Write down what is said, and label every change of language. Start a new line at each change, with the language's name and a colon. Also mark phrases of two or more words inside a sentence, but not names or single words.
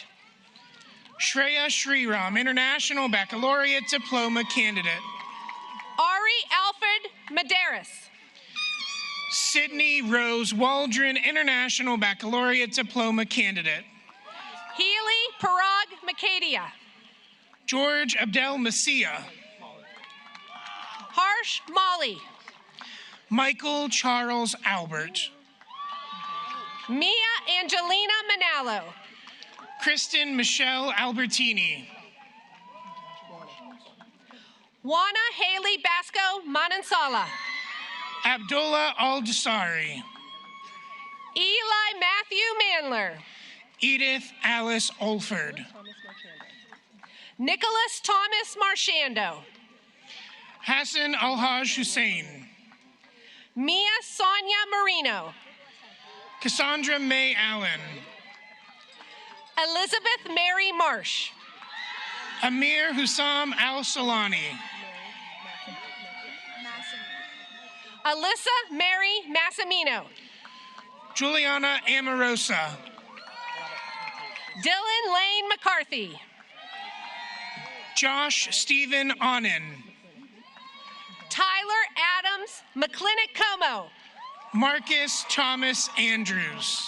English: Shreya Shriram, International Baccalaureate Diploma Candidate. Ari Alfred Medeiros. Sydney Rose Waldron, International Baccalaureate Diploma Candidate. Healy Parag Makadia. George Abdel Masia. Harsh Molly. Michael Charles Albert. Mia Angelina Manalo. Kristen Michelle Albertini. Juana Haley Basco Manansala. Abdullah Al-Dasari. Eli Matthew Mandler. Edith Alice Olford. Nicholas Thomas Marchando. Hassan Alhaj Hussein. Mia Sonia Marino. Cassandra May Allen. Elizabeth Mary Marsh. Amir Hussam Al-Salani. Alyssa Mary Massimino. Juliana Amorosa. Dylan Lane McCarthy. Josh Stephen Onen. Tyler Adams McClintock Como. Marcus Thomas Andrews.